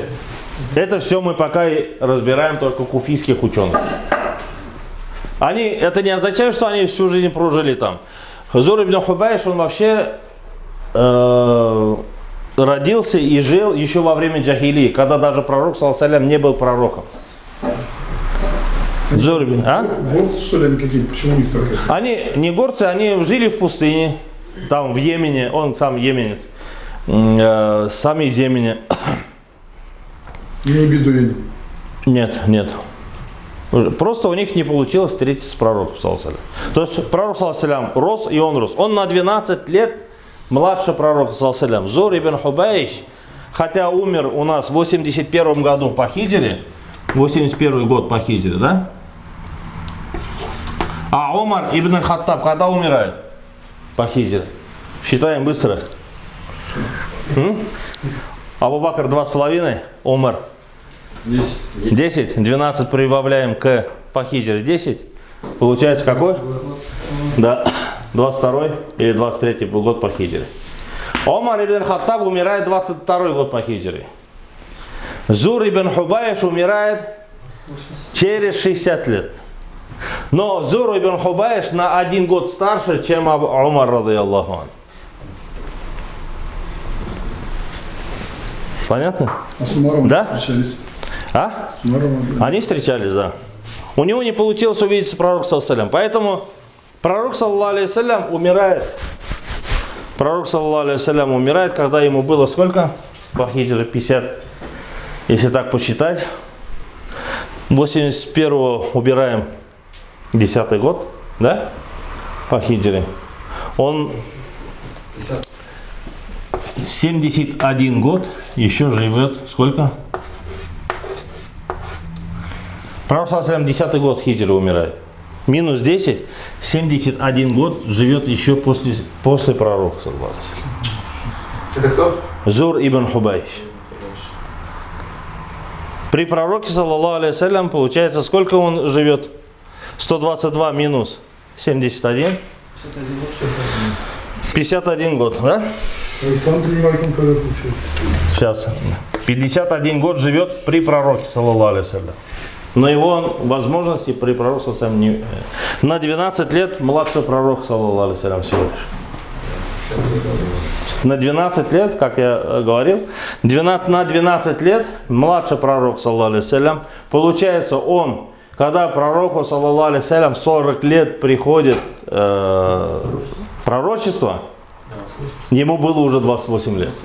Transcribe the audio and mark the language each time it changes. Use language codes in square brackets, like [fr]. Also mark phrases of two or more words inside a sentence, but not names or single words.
[ru] Это все мы пока и разбираем только куфийских ученых. Это не означает, что они всю жизнь прожили там. Зур ибн Хубайш, он вообще родился и жил еще во время джахилии, когда даже пророк, [ar] صلى الله عليه وسلم, [ru] не был пророком. Горцы, что ли, они какие-то? Почему у них так? Они не горцы, они жили в пустыне, там в Йемене, он сам йеменец, сам из Йемена. Не бедуины. Нет. Просто у них не получилось встретиться с пророком, [ar] صلى الله عليه وسلم. [ru] То есть пророк, [ar] صلى الله عليه وسلم, [ru] рос, и он рос. Он на 12 лет младше пророка, [ar] صلى الله عليه وسلم. [ru] Зур ибн Хубайш, хотя умер у нас в 81 году по хиджре, 81 год по хиджре, да? А Умар ибн аль-Хаттаб когда умирает? По хиджре. Считаем быстро. Абу Бакр 2,5, Умар 10, 12 прибавляем к по хиджре 10. Получается какой? Да, 22 или 23 год по хиджре. Умар ибн аль-Хаттаб умирает 22 год по хиджре. Зур ибн Хубайш умирает через 60 лет. Но Зур ибн Хубайш на 1 год старше, чем Умар, [ar] رضي الله عن. [ru] Понятно? А с Умаром да? встречались? А? С Умаром, да. Они встречались, да. У него не получилось увидеться пророк, [ar] صلى الله عليه وسلم. [ru] Поэтому пророк, [ar] صلى الله عليه وسلم, [ru] умирает. [ar] Пророк, صلى الله عليه وسلم, [ru] умирает, когда ему было сколько? По хиджре 50. Если так посчитать. 81-го убираем 10-й год, да? По хиджре. Он 71 год еще живет. Сколько? Пророк, [ar] صلى الله عليه وسلم, [ru] 10-й год хиджры умирает. Минус 10, 71 год живет еще после пророка, [ar] صلى الله عليه وسلم. [ru] Это кто? Зур ибн Хубайш. При пророке, [ar] صلى الله عليه وسلم, [ru] получается, сколько он живет? 122 минус 71. 51 год, да? А ислам принимает он когда получается? Сейчас. 51 год живет при пророке, [ar] صلى الله عليه وسلم. [ru] Но его возможности при пророке саллаллаху не... На 12 лет младший пророк, [ar] صلى الله عليه وسلم, [ru] всего лишь. На 12 лет, как я говорил, на 12 лет младший пророк, [ar] صلى الله عليه وسلم, [ru] получается он, когда пророку, [ar] صلى الله عليه وسلم, [ru] 40 лет приходит пророчество, ему было уже 28 лет.